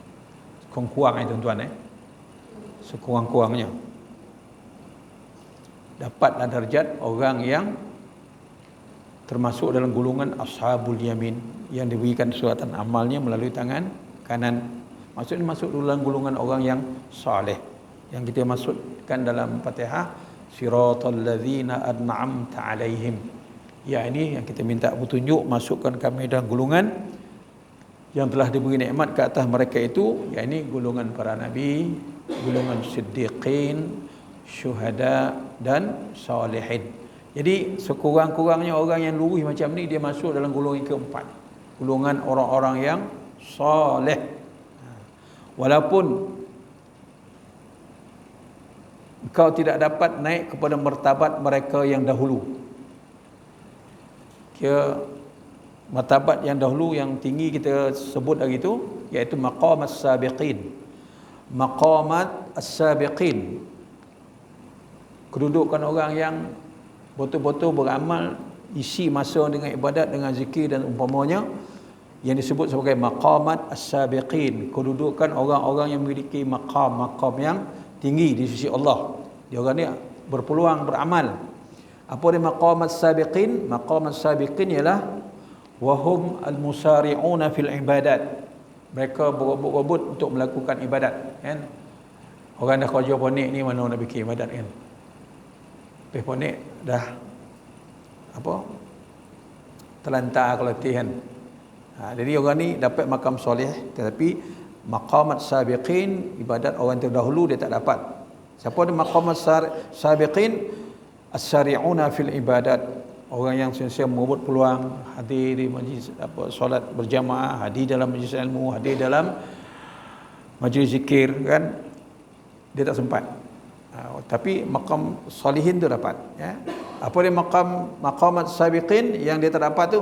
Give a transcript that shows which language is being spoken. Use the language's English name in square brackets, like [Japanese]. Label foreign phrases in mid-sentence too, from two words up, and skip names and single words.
[Malay] Kurang-kurang tuan-tuan, sekurang-kurangnya dapatlah darjat orang yang termasuk dalam golongan [Arabic] أصحاب اليمين, [Malay] yang diberikan suratan amalnya melalui tangan kanan. Maksudnya masuk dalam golongan orang yang saleh, yang kita masukkan dalam Fatihah, [Arabic] صراط الذين أنعمت عليهم. [Malay] Ya, ini yang kita minta petunjuk, masukkan kami dalam golongan yang telah diberi nikmat ke atas mereka itu, ya ini golongan para nabi, golongan siddiqin, syuhada dan salihin. Jadi sekurang-kurangnya orang yang lurus macam ni dia masuk dalam golongan keempat, golongan orang-orang yang soleh. Walaupun engkau tidak dapat naik kepada martabat mereka yang dahulu, kira martabat yang dahulu yang tinggi kita sebut hari itu, iaitu [Arabic] مقام السابقين. مقامات السابقين, [Malay] kedudukan orang yang betul-betul beramal, isi masa dengan ibadat, dengan zikir dan umpamanya, yang disebut sebagai [Arabic] مقامات السابقين, [Malay] kedudukan orang-orang yang memiliki maqam yang tinggi di sisi Allah. Dia orang ni berpeluang beramal. Apa dia [Arabic] مقامات السابقين? مقامات السابقين [Malay] ialah [Arabic] وهم المسارعون في العبادات. [Malay] Mereka berebut-rebut untuk melakukan ibadat, kan? Orang dah kerja ponik ni mana nak bikin ibadat, kan? Lepas ponik dah terlantar keletihan. Jadi orang ni dapat makam soleh, tetapi [Arabic] مقامات سابقين, [Malay] ibadat orang terdahulu dia tak dapat. Siapa ada [Arabic] مقامات سابقين? السارعون في العبادات, [Malay] orang yang sentiasa merebut peluang hadir di majlis solat berjamaah, hadir dalam majlis ilmu, hadir dalam majlis zikir, kan? Dia tak sempat. Tapi [Arabic] مقام صالحين [Malay] tu dapat, ya. Apa dia [Arabic] مقامات سابقين [Malay] yang dia terdapat tu?